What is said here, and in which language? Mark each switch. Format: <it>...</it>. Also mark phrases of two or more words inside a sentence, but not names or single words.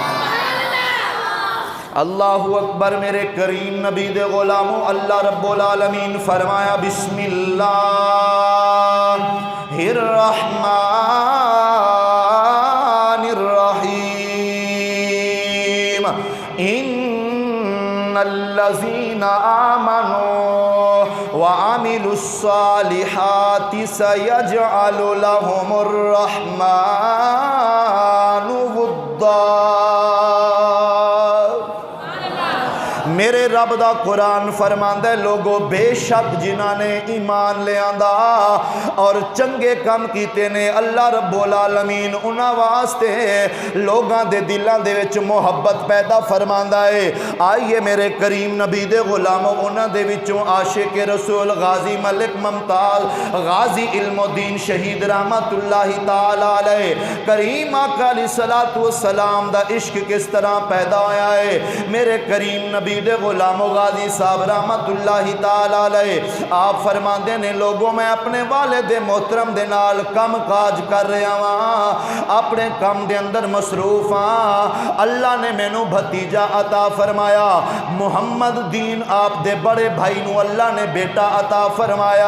<ar>اللہ اکبر</ar> <pa>میرے کریم نبی دے غلاموں،</pa> <ar>اللہ رب العالمین فرمایا بسم اللہ الرحمن الرحیم ان الذین آمنوا وعملوا الصالحات سیجعل لهم الرحمن ودا۔</ar> <pa>میرے رب دا قرآن فرماندہ ہے لوگو بے شک جنہاں نے ایمان لے آندا اور چنگے کام کیتے نے، اللہ رب العالمین انہاں واسطے لوگاں دے دلان دے وچ محبت پیدا فرماندہ ہے۔ آئیے میرے کریم نبی دے غلاموں، انہاں دے وچوں عاشق رسول غازی ملک ممتاز غازی علم الدین شہید</pa> <ar>رحمت اللہ تعالی علیہ</ar> <pa>کریم آقا</pa> <ar>علیہ السلام</ar> <pa>دا عشق کس طرح پیدا ہویا ہے۔ میرے کریم نبی دے غلام غازی صاحب</pa> <ar>رحمت اللہ تعالی علیہ</ar> <pa>آپ فرماندے نے لوگوں میں اپنے والد محترم دے نال کم کاج کر رہا ہاں، اپنے کم دے اندر مصروف ہاں، اللہ نے مینوں بھتیجا عطا فرمایا، محمد دین آپ دے بڑے بھائی نو اللہ نے بیٹا عطا فرمایا۔</pa>